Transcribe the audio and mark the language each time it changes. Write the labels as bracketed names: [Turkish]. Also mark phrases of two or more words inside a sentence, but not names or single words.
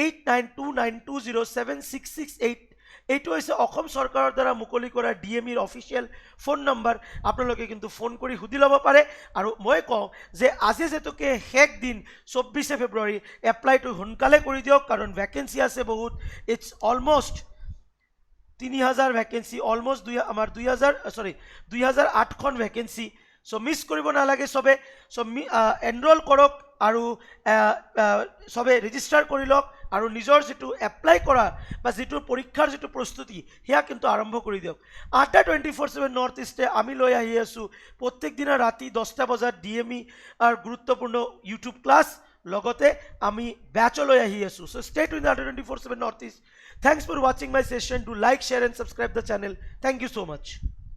[Assamese] 8929076668 এইটো হৈছে অসম চৰকাৰৰ দ্বাৰা মুকলি কৰা DME অফিচিয়েল ফোন নম্বৰ আপোনালোকে কিন্তু ফোন কৰি হুদি লব পাৰে আৰু মই কওঁ যে আজি যেতুকে শেষ দিন 24 ফেব্ৰুৱাৰী এপ্লাইটো সোনকালে কৰি দিয়ক কাৰণ ভ্যাকেন্সি আছে বহুত [English] it's almost [Assamese] 3000 ভ্যাকেন্সি অলমোস্ট আমাৰ 2008 খন ভ্যাকেন্সি সো মিস কৰিব নালাগে সবে [English] so enroll [Assamese] কৰক আৰু সবে ৰেজিষ্টাৰ কৰি লওক আৰু নিজৰ যেটো এপ্লাই কৰা বা যেটো পৰীক্ষাৰ যেটো প্ৰস্তুতি হেয়া কিন্তু আৰম্ভ কৰি দিয়ক 8:24/7 নৰ্থ ইষ্টে আমি লৈ আহি আছো প্ৰত্যেক দিনা ৰাতি 10টা বজাত DME আৰু গুৰুত্বপূৰ্ণ ইউটিউব ক্লাছ লগতে আমি ব্যাচ লৈ আহি আছো সো [English] stay tuned [Assamese] 8:24/7 নৰ্থ ইষ্ট [English] thanks for watching my session do like share and subscribe the channel thank you so much